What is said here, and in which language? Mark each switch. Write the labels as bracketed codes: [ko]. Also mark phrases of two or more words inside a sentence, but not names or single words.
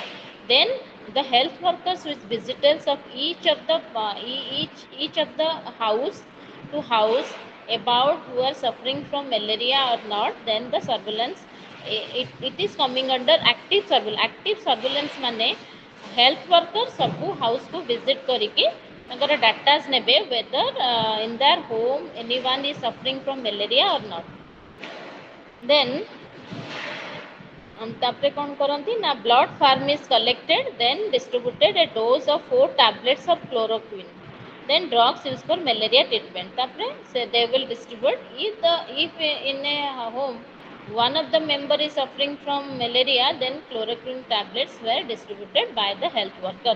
[en] Then the health workers with visitors of each of the house to house about who are suffering from malaria or not. Then the surveillance it is coming under active surveillance. Active surveillance माने health workers सबू house को visit [or] କରିକେ ତାଙ୍କର ଡାଟାସ ନେବେ [en] whether in their home anyone is suffering from malaria or not. Then [or] ତାପରେ କଣ କରନ୍ତି ନା [en] blood form is collected, then distributed a dose of 4 tablets of chloroquine. Then drugs used for malaria treatment. तापरे so they will distribute if in a home one of the member is suffering from malaria, then chloroquine tablets were distributed by the health workers.